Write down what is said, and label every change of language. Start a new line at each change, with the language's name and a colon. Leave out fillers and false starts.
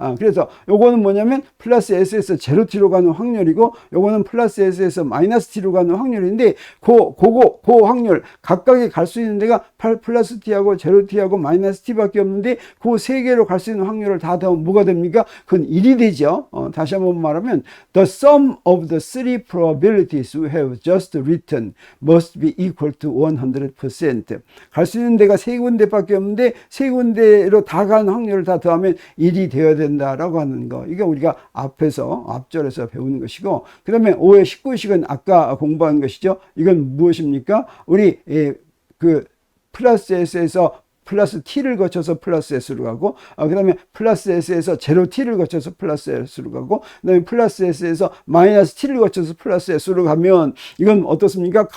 Korean: 그래서 요거는 뭐냐면 플러스 S에서 제로 T로 가는 확률이고 요거는 플러스 S에서 마이너스 T로 가는 확률인데 그 확률 각각이 갈 수 있는 데가 플러스 T하고 제로 T하고 마이너스 T밖에 없는데 그 세 개로 갈 수 있는 확률을 다 더하면 뭐가 됩니까? 그건 1이 되죠. 다시 한번 말하면
English: the sum of the three probabilities we have just written must be equal to 100%.
Korean: 갈 수 있는 데가 세 군데밖에 없는데 세 군데로 다 가는 확률을 다 더하면 1이 되어야 된다라고 하는 거. 이게 우리가 앞절에서 배우는 것이고 그 다음에 5의 19식은 아까 공부한 것이죠. 이건 무엇입니까? 우리 그 플러스 S에서 플러스 T를 거쳐서 플러스 S로 가고 그 다음에 플러스 S에서 제로 T를 거쳐서 플러스 S로 가고 그 다음에 플러스 S에서 마이너스 T를 거쳐서 플러스 S로 가면 이건 어떻습니까?